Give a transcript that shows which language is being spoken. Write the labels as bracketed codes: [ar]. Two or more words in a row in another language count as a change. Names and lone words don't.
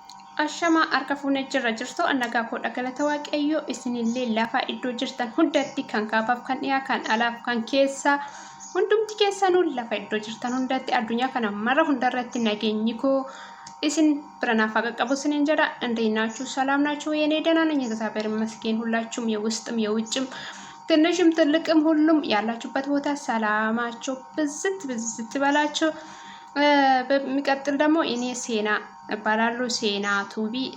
[om] Ashama harka fuunee jirra jirtu annagaa koo dhagalata waaqayyoo isinillee lafa iddoo jirtan hundatti kan kaafaaf kan dhiyaa kan alaaf kan keessa hundumti keessanuu lafa iddoo jirtan hundatti addunyaa kana mara hundarratti nageenyi koo isin biranaaf haqa qabu isiniin jedha. [am] እንደናችሁ ሰላም ናችሁ? የኔ ደህና ነኝ እግዚአብሔር ይመስገን። ሁላችሁም የውስጥም የውጭም ትንሽም ትልቅም ሁሉም ያላችሁበት ቦታ ሰላማችሁ ብዝት ብዝት ይበላችሁ። በሚቀጥል ደግሞ እኔ ሴና እባላለሁ። ሴና ቱቢ